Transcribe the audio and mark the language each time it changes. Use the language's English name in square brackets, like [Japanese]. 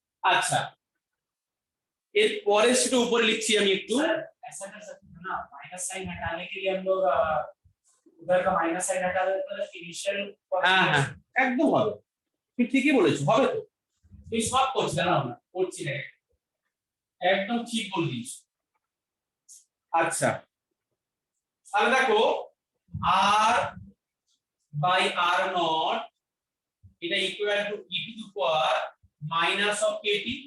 [Bangla] আচ্ছা, এর পরের সেটা উপরে লিখছি আমি একটু, [Hindi] ऐसा कर सकते हैं ना, माइनस साइन हटाने के लिए हम लोग उधर का माइनस साइन हटा देते हैं, इनिशियल। [Bangla] হ্যাঁ হ্যাঁ একদম হবে, তুমি ঠিকই বলেছো, হবে তো। তুই সব করছিস না, না করছি না, একদম ঠিক বলছিস। আচ্ছা, তাহলে দেখো r by r naught এটা equal to e to the power minus of kt।